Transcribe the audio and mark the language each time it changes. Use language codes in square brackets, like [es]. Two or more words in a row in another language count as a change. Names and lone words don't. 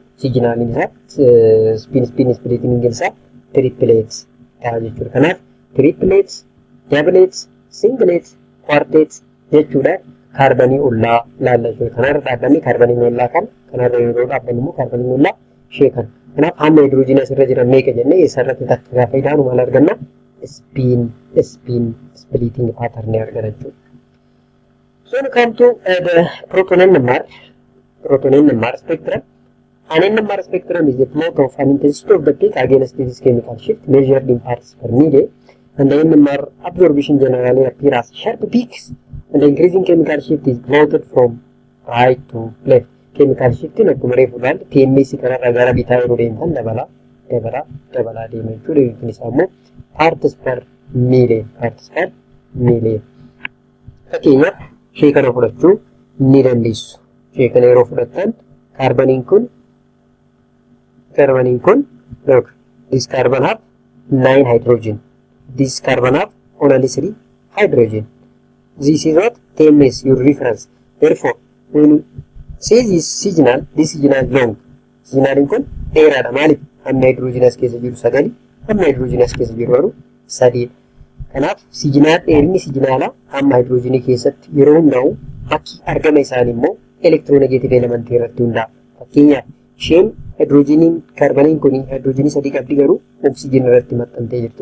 [om] Signaliin isaa [en] spin splitting [om] isaa triplet ta'a jechuudha. Kanaaf [en] triplets, doublets, singlets, quartets [om] jechuudha. Kaarbanii ollaa laalla jechuudha. Kanarra dhaabbanni kaarbanii ollaa kanarra yeroo dhaabbanni immoo kaarbanii ollaa ishee kana. Kanaaf hamma hydrogen asirra jiran meeqa jennee eessarratti takka gaafa ilaanu maal arganna? [en] Spin splitting pattern [om] argana jechuudha. [en] So we come to the proton NMR spectrum. An NMR spectrum is the plot of an intensity of the peak against this chemical shift measured in parts per million, and the NMR absorption generally appears as sharp peaks, and the increasing chemical shift is plotted from right to left. Chemical shift [om] in akkuma reefu ilaalle TMS kanarraa gara bitaa yeroo deemtan dabalaa deema jechuudha. Yookiin isaa immoo [en] parts per million. [om] Fakkeenyaaf ishee kana fudhachuu ni dandeessu. Ishee kana yeroo fudhattan kaarbaniin kun [en] look, this carbon have 9 hydrogen, this carbon have only 3 hydrogen. This is what TMS, your reference. Therefore, when you say this signal is long. [om] Signal kun dheeraadha. Maaliif? Hamma hydrogen as keessa jiru 9, hamma hydrogen as keessa jiru 3. Kanaaf dheerinni signaalaa hamma hydrogenii keessatti yeroo hundaa'u bakki argama isaanii immoo [en] electronegative element [om] irratti hundaa'a. Fakkeenyaaf isheen hydrogeniin kaarbaniin kun hydrogenii 3 qabdi garuu oksijiin irratti maxxantee jirti.